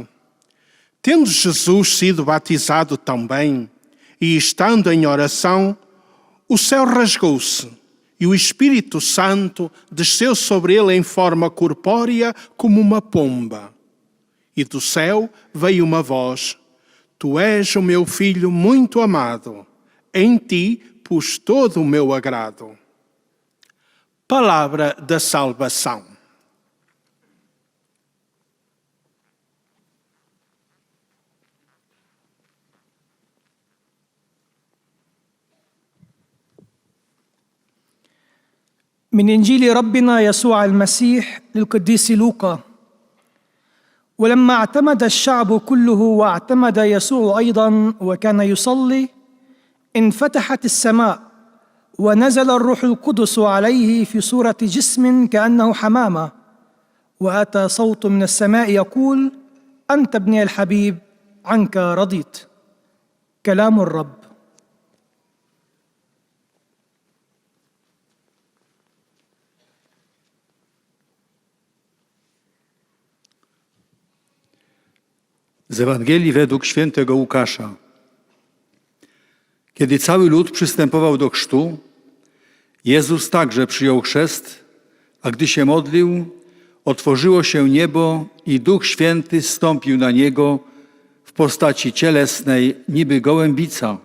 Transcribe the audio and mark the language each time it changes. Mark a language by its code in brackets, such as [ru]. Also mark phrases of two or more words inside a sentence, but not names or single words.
[pt] Tendo Jesus sido batizado também, e estando em oração, o céu rasgou-se, e o Espírito Santo desceu sobre ele em forma corpórea como uma pomba. E do céu veio uma voz: Tu és o meu Filho muito amado, em ti pus todo o meu agrado. Palavra da salvação. [ar] من إنجيل ربنا يسوع المسيح للقديس لوقا. ولما اعتمد الشعب كله واعتمد يسوع أيضا وكان يصلي، انفتحت السماء ونزل الروح القدس عليه في صورة جسم كأنه حمامة وأتى صوت من السماء يقول: أنت ابني الحبيب، عنك رضيت. كلام الرب. [pl] Z Ewangelii według świętego Łukasza. Kiedy cały lud przystępował do chrztu, Jezus także przyjął chrzest, a gdy się modlił, otworzyło się niebo i Duch Święty zstąpił na Niego w postaci cielesnej, niby gołębica.